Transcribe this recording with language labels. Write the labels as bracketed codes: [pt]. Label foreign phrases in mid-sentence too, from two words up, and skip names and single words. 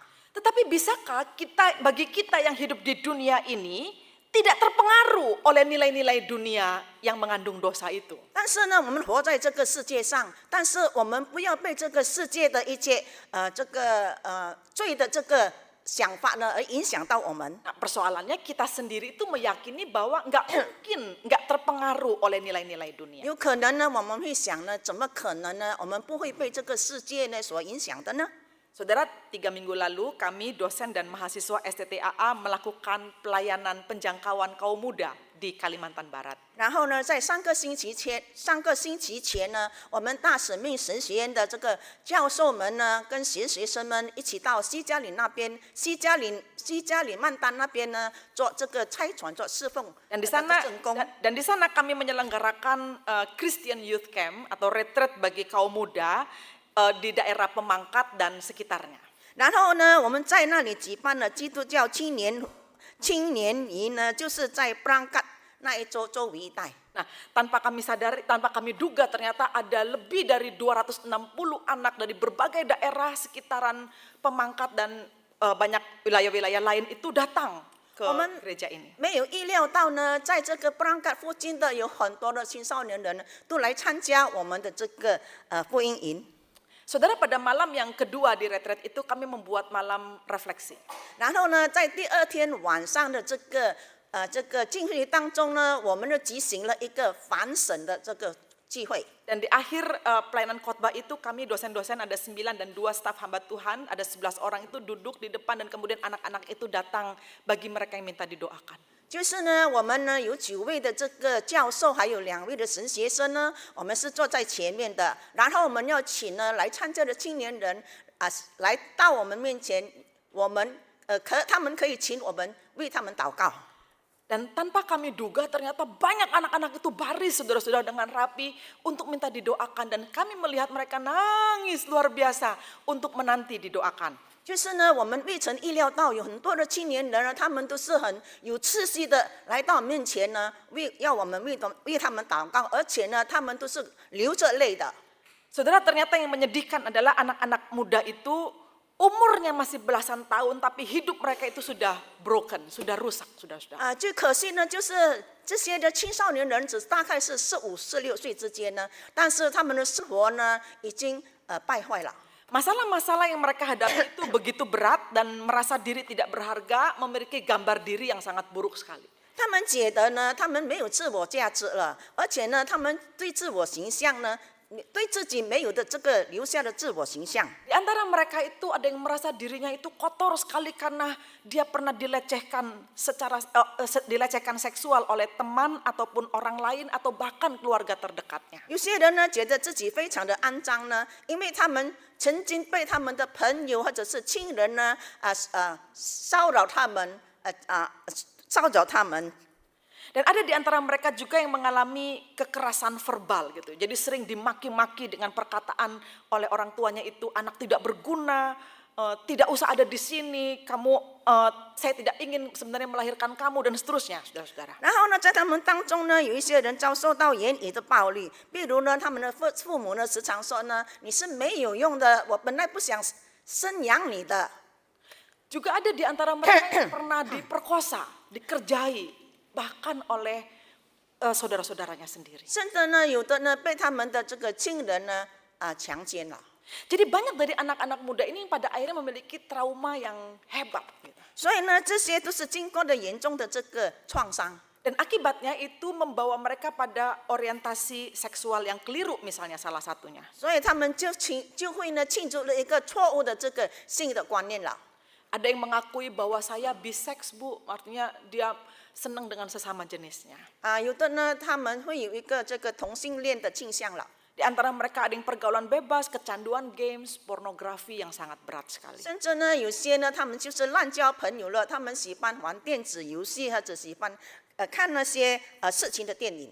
[id] Tetapi bisakah bagi kita yang hidup di dunia ini tidak terpengaruh oleh nilai-nilai dunia yang mengandung dosa itu? [zh] 但是呢，我们活在这个世界上，但是我们不要被这个世界的一切罪的这个想法呢而影响到我们。 [id] Nah, persoalannya kita sendiri itu meyakini bahwa nggak terpengaruh oleh nilai-nilai dunia. [zh] 有可能呢，我们会想呢，怎么可能呢？我们不会被这个世界呢所影响的呢？ [id] Saudara, 3 minggu lalu kami dosen dan mahasiswa STTAA melakukan pelayanan penjangkauan kaum muda di Kalimantan Barat. [zh] 然后呢，在上个星期前呢，我们大使命神学院的这个教授们呢，跟学生们一起到西加里曼丹那边呢，做这个差传做侍奉 [id] Dan di [zh] 正工。 [id] sana kami menyelenggarakan [en] Christian Youth Camp [id] atau retreat bagi kaum muda di daerah Pemangkat dan sekitarnya. [zh] 然后呢，我们在那里举办了基督教青年营呢，就是在布朗卡那一周围一带。 [id] Nah, tanpa kami sadari, tanpa kami duga ternyata ada lebih dari 260 anak dari berbagai daerah sekitaran Pemangkat dan banyak wilayah-wilayah lain itu datang ke gereja ini. [zh] 没有意料到呢，在这个布朗卡附近的有很多的青少年人都来参加我们的这个福音营。 [id] Saudara, pada malam yang kedua di retreat itu kami membuat malam refleksi. [zh] 然后呢，在第二天晚上的这个敬会当中呢，我们就举行了一个反省的这个聚会。 [id] Dan di akhir pelayanan khotbah itu kami dosen-dosen ada 9 dan 2 staf hamba Tuhan, ada 11 orang itu duduk di depan dan kemudian anak-anak itu datang bagi mereka yang minta didoakan. [zh] 就是呢，我们呢有9位的这个教授，还有2位的神学生呢，我们是坐在前面的。然后我们要请呢来参加的青年人来到我们面前，我们他们可以请我们为他们祷告。 [id] Dan tanpa kami duga ternyata banyak anak-anak itu baris saudara-saudara dengan rapi untuk minta didoakan. Dan kami melihat mereka nangis luar biasa untuk menanti didoakan. [zh] 就是呢，我们未曾意料到有很多的青年人呢，他们都是很有秩序的来到面前呢，要我们为他们祷告，而且呢，他们都是流着泪的。 [id] Saudara, ternyata yang menyedihkan adalah anak-anak muda itu umurnya masih belasan tahun tapi hidup mereka itu sudah broken, sudah rusak, sudah. [zh] 最可惜呢，就是这些的青少年人只大概是15、16岁之间呢，但是他们的生活呢已经败坏了。 [id] Masalah-masalah yang mereka hadapi itu begitu berat dan merasa diri tidak berharga, memiliki gambar diri yang sangat buruk sekali. [zh] 他们觉得呢，他们没有自我价值了，而且呢，他们对自我形象呢，对自己没有的这个留下的自我形象。 [id] Di antara mereka itu ada yang merasa dirinya itu kotor sekali karena dia pernah dilecehkan dilecehkan seksual oleh teman ataupun orang lain atau bahkan keluarga terdekatnya. [zh] 有些人呢，觉得自己非常的肮脏呢，因为他们曾经被他们的朋友或者是亲人呢，骚扰他们，骚扰他们。 [id] Dan ada di antara mereka juga yang mengalami kekerasan verbal gitu. Jadi sering dimaki-maki dengan perkataan oleh orang tuanya itu anak tidak berguna, tidak usah ada di sini, saya tidak ingin sebenarnya melahirkan kamu dan seterusnya, saudara-saudara. [zh] 然后呢，在他们当中呢，有一些人遭受到言语的暴力，比如呢，他们的父母呢时常说呢，你是没有用的，我本来不想生养你的。 [id] Juga ada di antara mereka yang pernah diperkosa, dikerjai, bahkan oleh saudara-saudaranya sendiri. [zh] 甚至呢，有的呢被他们的这个亲人呢强奸了。 [id] Jadi banyak dari anak-anak muda ini yang pada akhirnya memiliki trauma yang hebat. Gitu. [zh] 所以呢，这些都是经过了严重的这个创伤。 [id] Dan akibatnya itu membawa mereka pada orientasi seksual yang keliru misalnya salah satunya. [zh] 所以他们就会呢庆祝了一个错误的这个性的观念了。 [id] Ada yang mengakui bahwa saya bisex, Bu, artinya dia senang dengan sesama jenisnya. [zh] 有的呢，他们会有一个这个同性恋的倾向了。 [id] Di antara mereka ada yang pergaulan bebas, kecanduan games, pornografi yang sangat berat sekali. [zh] 甚至呢，有些呢，他们就是滥交朋友了，他们喜欢玩电子游戏，或者喜欢看那些色情的电影。